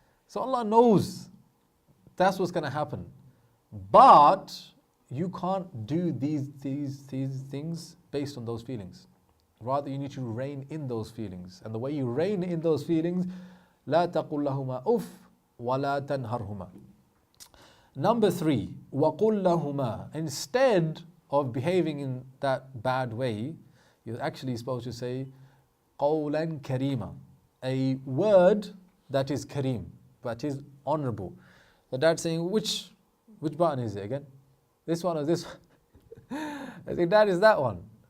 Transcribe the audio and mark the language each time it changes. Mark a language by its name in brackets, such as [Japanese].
[English] So Allah knows that's what's going to happen. But you can't do these things based on those feelings. Rather, you need to rein in those feelings. And the way you rein in those feelings, [Arabic] لا تقل لهما أف ولا تنهرهما. [English] Number 3, [Arabic] وقل لهما. [English] Instead of behaving in that bad way, you're actually supposed to say [Arabic] قولا كريما, [English] a word that is kareem, that is honorable. The dad saying, which button is it again? This one or this one? I say, Dad, is that one.